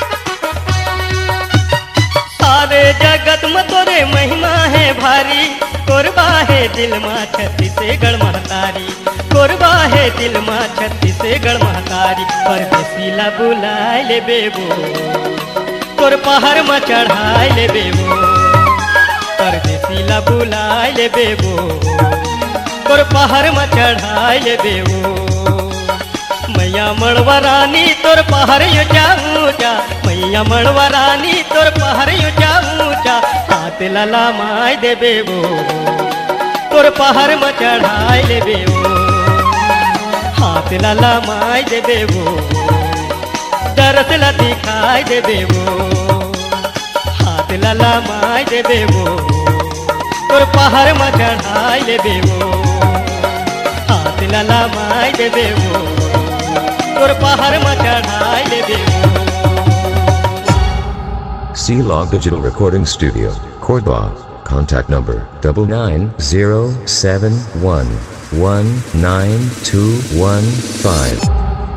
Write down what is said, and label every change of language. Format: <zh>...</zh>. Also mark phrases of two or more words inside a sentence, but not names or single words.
<hne>सारे जगत में तोरे महिमा है भारी कोरबा है दिल माँ छत्तीसगढ़ महतारी, कोरबा है दिल माँ छत्तीसगढ़ महतारी। परदेसीला बुलाए ले बेबो तोर पहाड़ में चढ़ाए ले बेबो, परदेसीला बुलाए ले बेबो तोर पहाड़ में चढ़ाए ले बेबो। मैया मड़वा रानी तोर पहाड़ यो जाऊँचा, मैया मड़वा रानी तोर पहाड़ यो जाऊँचा। हाथ लाला माय दे बेबो तोर पहाड़ में चढ़ाए ले बेबो, हाथ लाला माय दे बेबो दरस ला दिखाई दे बेबो, हाथ लाला माय दे बेबो तोर पहाड़ में चढ़ाए ले बेबो, हाथ लाला माय दे बेबो तोर पहाड़ में चढ़ाए ले बेबो।</hne> <en>C-Log Digital Recording Studio, Cordoba. Contact number 9907119215.</en>